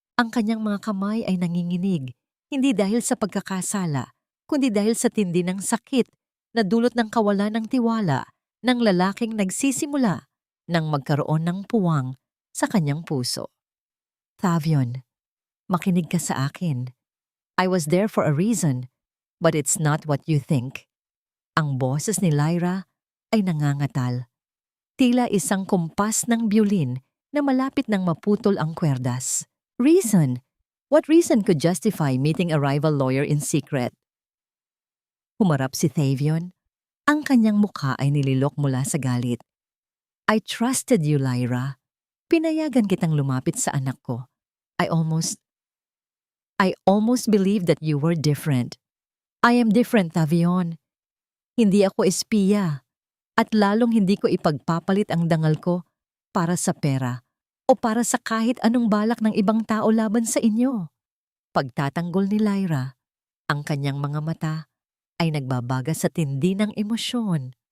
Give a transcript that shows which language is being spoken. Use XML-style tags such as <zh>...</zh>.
<tl>Ang kanyang mga kamay ay nanginginig, hindi dahil sa pagkakasala, kundi dahil sa tindi ng sakit na dulot ng kawalan ng tiwala ng lalaking nagsisimula nang magkaroon ng puwang sa kanyang puso. Thavion, makinig ka sa akin.</tl> <en>I was there for a reason, but it's not what you think.</en> <tl>Ang boses ni Lyra ay nangangatal. Tila isang kumpas ng biolin na malapit nang maputol ang kwerdas.</tl> <en>Reason? What reason could justify meeting a rival lawyer in secret?</en> <tl>Humarap si Thavion. Ang kanyang mukha ay nililok mula sa galit.</tl> <en>I trusted you,</en> <tl>Lyra. Pinayagan kitang lumapit sa anak ko.</tl> <en>I almost believed that you were different. I am different, Thavion.</en> <tl>Hindi ako espiya. At lalong hindi ko ipagpapalit ang dangal ko para sa pera o para sa kahit anong balak ng ibang tao laban sa inyo. Pagtatanggol ni Lyra, ang kanyang mga mata ay nagbabaga sa tindi ng emosyon.</tl>